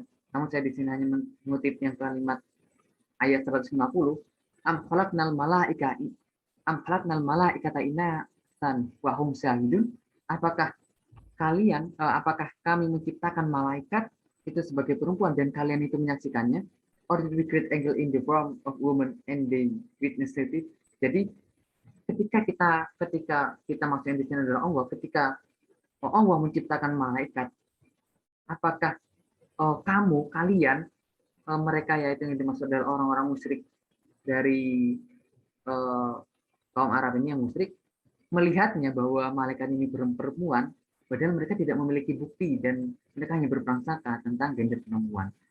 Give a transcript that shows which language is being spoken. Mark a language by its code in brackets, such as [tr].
[id] Namun saya di sini hanya mengutip yang kalimat ayat 150. [ar] Am khalaqnal malaikata inatan wa hum syahidun. [id] Apakah kami menciptakan malaikat itu sebagai perempuan dan kalian itu menyaksikannya? [en] Or did we create angel in the form of woman and they witness it? [id] Jadi ketika kita maksudnya di sini adalah Allah, ketika Allah menciptakan malaikat, apakah kalian mereka yaitu yang dimaksud adalah orang-orang musyrik dari kaum Arab ini yang musyrik melihatnya bahwa malaikat ini perempuan, padahal mereka tidak memiliki bukti dan mereka hanya berprasangka tentang gender perempuan.